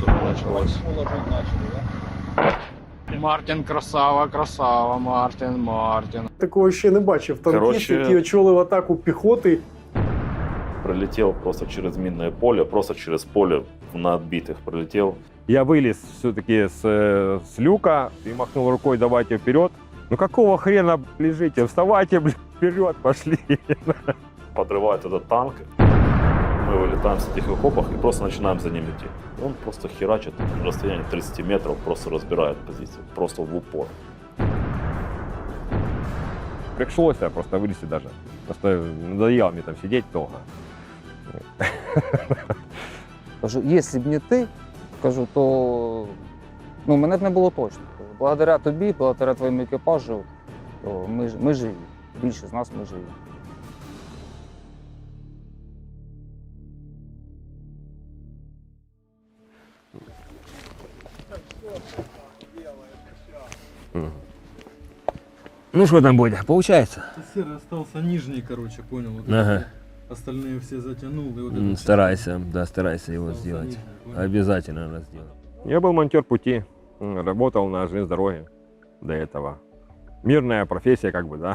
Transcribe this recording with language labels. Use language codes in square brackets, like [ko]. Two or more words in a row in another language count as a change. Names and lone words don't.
[ru] началось. [uk] Мартін красава, красава, Мартін. Такого ще не бачив. Танкіст, який очолив атаку піхоти. [ru] Пролетел просто через минное поле, просто через поле на отбитых пролетел. Я вылез все-таки с люка и махнул рукой: давайте вперед. Ну какого хрена лежите? Вставайте, вперед, пошли. Подрывает этот танк. Мы вылетаем с этих окопов и просто начинаем за ним идти. Он просто херачит на расстоянии 30 метров, просто разбирает позицию, просто в упор. Пришлось просто вылезти даже. Просто надоело мне там сидеть долго. [uk] Кажу, якщо б не ти, кажу, то мене б не було точно. Кажу, благодаря тобі, благодаря твоєму екіпажу, то ми живі. Більше з нас ми живі. [ru] Ну что там, Бодя, получается? Серый остался нижний, короче, понял. Вот Ага. Остальные все затянул. И вот этот Старайся, да, старайся его остался сделать. нижний, понял. Обязательно надо сделать. Я был монтер пути, работал на железной дороге до этого. Мирная профессия, как бы, да.